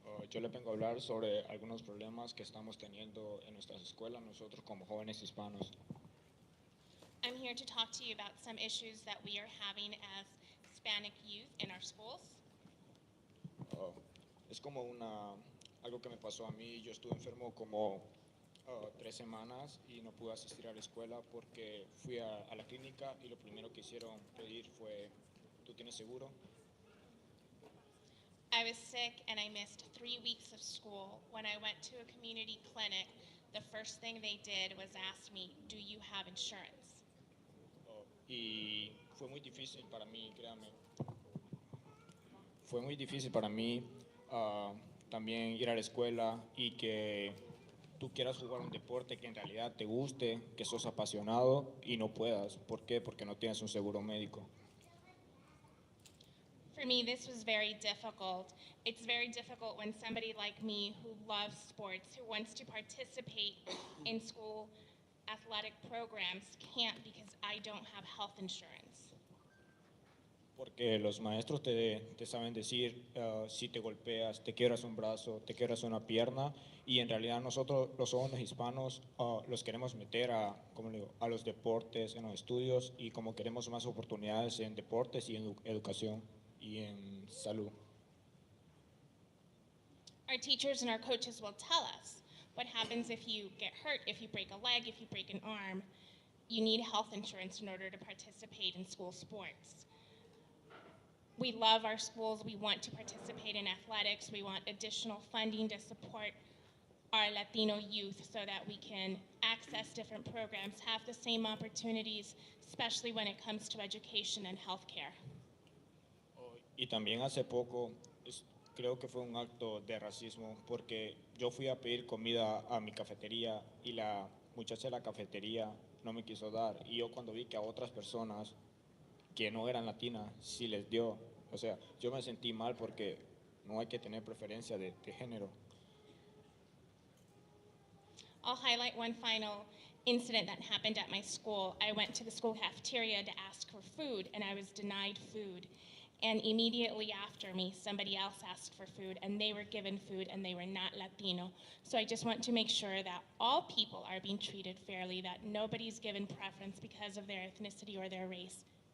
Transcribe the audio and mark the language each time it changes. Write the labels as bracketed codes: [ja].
[es] Yo le vengo a hablar sobre algunos problemas que estamos teniendo en nuestras escuelas nosotros como jóvenes hispanos. [en] I'm here to talk to you about some issues that we are having as Hispanic youth in our schools. [es] Es como algo que me pasó a mí. Yo estuve enfermo como 3 semanas y no pude asistir a la escuela porque fui a la clínica y lo primero que hicieron pedir fue, ¿tú tienes seguro? [en] I was sick and I missed 3 weeks of school. When I went to a community clinic, the first thing they did was ask me, do you have insurance? [es] Y fue muy difícil para mí, créame. fue muy difícil para mí también ir a la escuela y que tú quieras jugar un deporte que en realidad te guste, que sos apasionado y no puedas. ¿Por qué? Porque no tienes un seguro médico. [en] For me, this was very difficult. It's very difficult when somebody like me who loves sports, who wants to participate in school athletic programs, can't because I don't have health insurance. [es] Porque los maestros te saben decir si te golpeas, te quiebras un brazo, te quiebras una pierna, y en realidad nosotros, los jóvenes hispanos, los queremos meter como le digo, a los deportes, en los estudios, y como queremos más oportunidades en deportes y en educación y en salud. [en] Our teachers and our coaches will tell us what happens if you get hurt, if you break a leg, if you break an arm. You need health insurance in order to participate in school sports. We love our schools. We want to participate in athletics. We want additional funding to support our Latino youth so that we can access different programs, have the same opportunities, especially when it comes to education and healthcare. [es] Y también hace poco, creo que fue un acto de racismo, porque yo fui a pedir comida a mi cafetería y la muchacha de la cafetería no me quiso dar. Y yo cuando vi que a otras personas que no eran latinas sí les dio, o sea, yo me sentí mal porque no hay que tener preferencia de género. [en] I'll highlight one final incident that happened at my school. I went to the school cafeteria to ask for food, and I was denied food. And immediately after me, somebody else asked for food, and they were given food, and they were not Latino. So I just want to make sure that all people are being treated fairly, that nobody's given preference because of their ethnicity or their race.